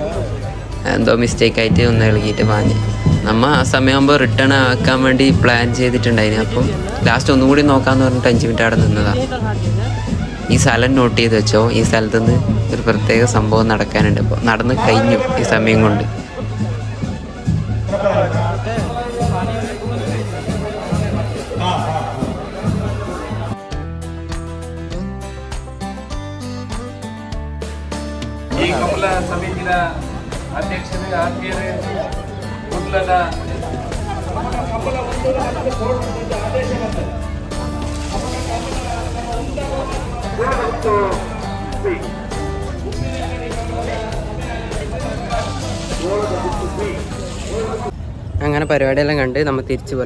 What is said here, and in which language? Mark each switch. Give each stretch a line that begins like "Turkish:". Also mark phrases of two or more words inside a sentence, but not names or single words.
Malayalam: എന്തോ മിസ്റ്റേക്കായിട്ട് ഒന്ന് ഇളകിയിട്ട് പാഞ്ഞ്. നമ്മൾ ആ സമയമാകുമ്പോൾ റിട്ടേൺ ആക്കാൻ വേണ്ടി പ്ലാൻ ചെയ്തിട്ടുണ്ടായിന്. അപ്പം ലാസ്റ്റ് ഒന്നും കൂടി നോക്കാമെന്ന് പറഞ്ഞിട്ട് 5 മിനിറ്റ് അവിടെ നിന്നതാണ്. ഈ സ്ഥലം നോട്ട് ചെയ്ത് വെച്ചോ. ഈ സ്ഥലത്തുനിന്ന് ഒരു പ്രത്യേക സംഭവം നടക്കാനുണ്ട്. ഇപ്പോൾ നടന്ന് കഴിഞ്ഞു ഈ സമയം കൊണ്ട്.
Kannada: ಈ ಕಮಲ ಸಮಿತಿಯ ಅಧ್ಯಕ್ಷರು ಆತ್ಮೀಯರೇ, ಕುಡ್ಲದ
Malayalam: അങ്ങനെ പരിപാടിയെല്ലാം കണ്ട് നമ്മൾ തിരിച്ചു പോലെ.